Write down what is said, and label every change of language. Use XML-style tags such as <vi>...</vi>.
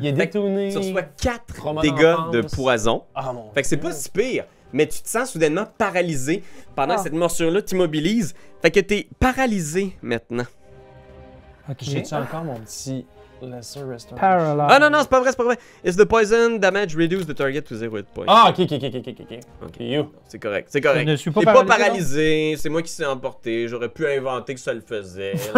<fr>Il est détourné. Tu reçois 4 Trauma dégâts d'enfance. de poison. Ah mon Fait que c'est Dieu. pas si pire, mais tu te sens soudainement paralysé pendant que Ah. cette morsure-là t'immobilise. Fait que t'es paralysé maintenant. Ok. J'ai-tu encore mon petit Lesser Restoration?</fr> <en>Paralyzed.</en> <fr>Ah non, non, c'est pas vrai, c'est pas vrai.</fr> <en>Is the poison damage reduce the target to 0 hit point?</en> <fr>Ah, ok. Ok.</fr> <en>You.</en> <fr>C'est correct, c'est correct. Je ne suis pas T'es pas paralysé, paralysé, c'est moi qui s'est emporté. J'aurais pu inventer que ça le faisait.</fr>